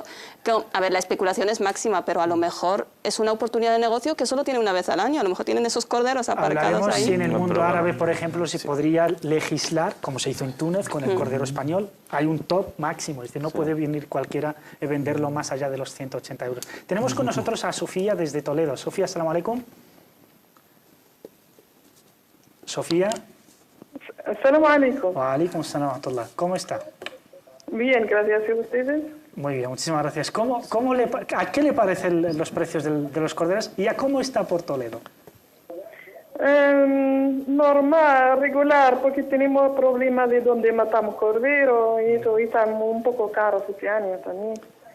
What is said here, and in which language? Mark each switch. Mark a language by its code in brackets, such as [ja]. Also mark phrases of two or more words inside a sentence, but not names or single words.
[es] A ver, la especulación es máxima, pero a lo mejor es una oportunidad de negocio que solo tiene una vez al año. A lo mejor tienen esos corderos aparcados Hablaremos ahí. si en el mundo árabe, por ejemplo, si podría legislar, como se hizo en Túnez con el cordero español. Hay un top máximo, es decir, no puede venir cualquiera a venderlo más allá de los 180 euros. Tenemos con nosotros a Sofía desde Toledo. Sofía, [ar] السلام عليكم. Sofía. السلام عليكم. وعليكم السلام ورحمة الله. [es] ¿Cómo está? Bien, gracias a ustedes. Muy bien, muchísimas gracias. ¿A qué le parecen los precios de los corderos y a cómo está por Toledo? Normal, regular, porque tenemos problemas de donde matamos cordero y eso, y están un poco caros este año también.